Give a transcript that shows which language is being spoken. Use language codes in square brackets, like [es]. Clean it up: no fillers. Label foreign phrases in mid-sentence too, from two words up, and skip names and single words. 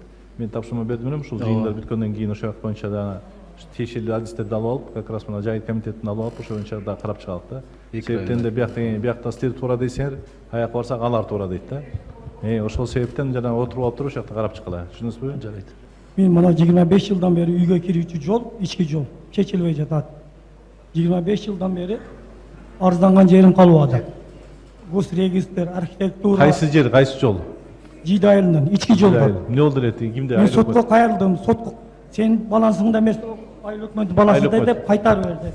[ky] Мен тапшырма бердим элем, ушул жыйындар бүткөндөн кийин ошол боюнча да тиешелүү адистерди алып алып, [ru] как раз [ky] мына жайыт комитетин алып алып, ошол боюнча да карап чыгалык да. Себептен де биякта силер туура дейсиңер, аяк барсак алар туура дейт да. Ошол себептен жана отуруп алып туруп ошол жакта карап чыккыла. Түшүндүңүзбү? Жарайт. Мен мына 25 жылдан бері үйге кирүүчү жол, ички жол чечилбей жатат. 25 жылдан бері арызданган жерим калып атат. [ru] Гос регистр, архитектура. [ky] Кайсы жер, кайсы жол? Жийди айылынан ички жол бар. Эмне болду эле? Кимде? Мен сотко кайрылдым. Сотко сен балансыңда эмес, айыл өкмөтү балансында деп кайтарып берди.